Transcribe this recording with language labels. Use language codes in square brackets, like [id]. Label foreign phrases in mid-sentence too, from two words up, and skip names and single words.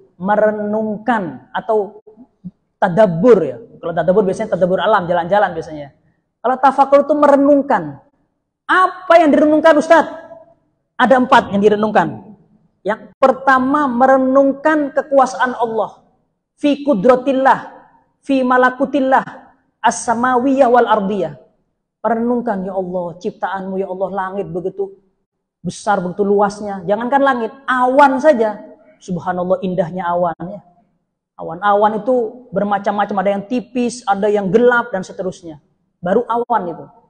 [id] Merenungkan atau tadabbur ya. Kalau tadabbur biasanya tadabbur alam, jalan-jalan biasanya. Kalau tafakur itu merenungkan. Apa yang direnungkan Ustaz? Ada 4 yang direnungkan. Yang pertama, merenungkan kekuasaan Allah. [ar] في قدرة الله، في ملكوت الله، السماوية والأرضية. [id] Merenungkan, ya Allah, ciptaanmu ya Allah, langit begitu besar, begitu luasnya. Jangankan langit, awan saja. Subhanallah indahnya awan ya. Awan-awan itu bermacam-macam, ada yang tipis, ada yang gelap dan seterusnya. Baru awan itu.